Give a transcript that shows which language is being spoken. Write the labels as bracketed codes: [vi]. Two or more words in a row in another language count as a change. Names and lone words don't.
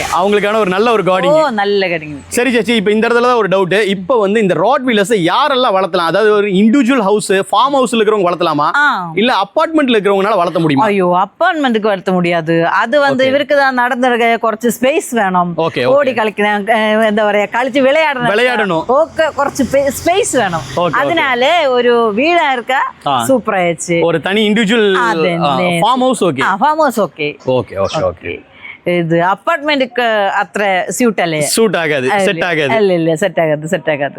[ta] அவங்களுக்கான ஒரு நல்ல ஒரு கார்டிங். நல்ல கார்டிங். சரி சேச்சி, இப்போ இந்த இடத்துல தான் ஒரு டவுட். இப்போ வந்து இந்த ராட்வீலர்ஸ் யாரெல்லாம் வளர்த்தலாம்? அதாவது ஒரு [en] individual house, farm house [ta] இருக்கிறவங்க வளர்த்தலாமா, இல்ல அபார்ட்மெண்ட்ல இருக்கிறவங்கனால வளர்த்த முடியுமா? ஐயோ, அபார்ட்மெண்ட்டுக்கு வளர்த்த முடியாது. அது வந்து இவருக்கு தான் நடந்துருக்க കുറച്ച് ஸ்பேஸ் வேணும், ஓடி [ml] കളിക്കണം, എന്താ പറയാ കളിച്ച് [ta] விளையாடணும், കുറച്ച് ஸ்பேஸ் வேணும். அதனால ஒரு வீடா இருக்கா சூப்பர் ஆயிடுச்சு. ஒரு தனி [en] individual farm house. farm house. [ta] ஓகே. இது அபார்ட்மெண்ட்டுக்கு அത്ര சூட் ஆகாது, செட் ஆகாது.